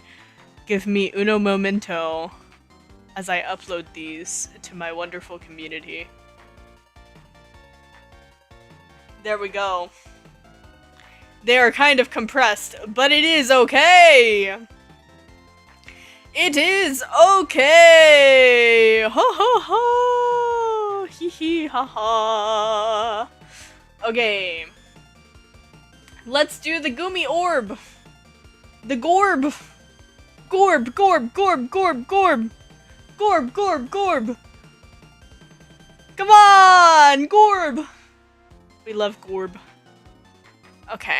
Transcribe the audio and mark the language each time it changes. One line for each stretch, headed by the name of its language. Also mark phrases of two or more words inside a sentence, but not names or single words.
English: Give me
Spanish: uno momento
English: as I upload these to my wonderful community. There we go. They are kind of compressed, but it is okay! It is okay! Ho ho ho! Hee hee ha ha! Okay. Let's do the Gumi orb! The Gorb! Gorb, Gorb, Gorb, Gorb, Gorb! Gorb, Gorb, Gorb! Come on! Gorb! We love Gorb. Okay.